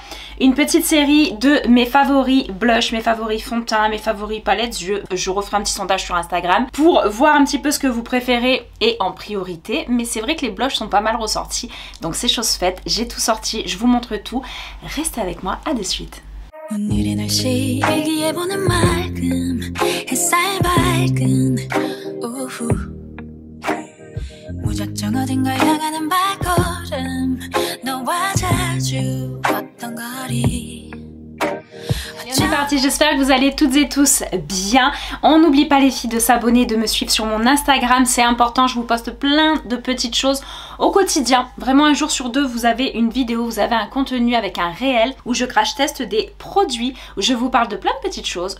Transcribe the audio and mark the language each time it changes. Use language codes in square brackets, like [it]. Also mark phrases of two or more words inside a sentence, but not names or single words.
[fr] Une petite série de mes favoris blushs, mes favoris fond de teint, mes favoris palettes yeux. Je referai un petit sondage sur Instagram pour voir un petit peu ce que vous préférez et en priorité. Mais c'est vrai que les blushs sont pas mal ressortis, donc c'est chose faite, j'ai tout sorti, je vous montre tout. Restez avec moi, à de suite. [ko] 오늘의 날씨 일기예보는 맑음 햇살 밝은 오후 무작정 어딘가 향하는 발걸음 너와 자주 걷던 거리. [fr] On est parti, j'espère que vous allez toutes et tous bien. On n'oublie pas les filles de s'abonner, de me suivre sur mon Instagram, c'est important, je vous poste plein de petites choses au quotidien. Vraiment un jour sur deux vous avez une vidéo, vous avez un contenu avec un réel où je crash teste des produits, où je vous parle de plein de petites choses.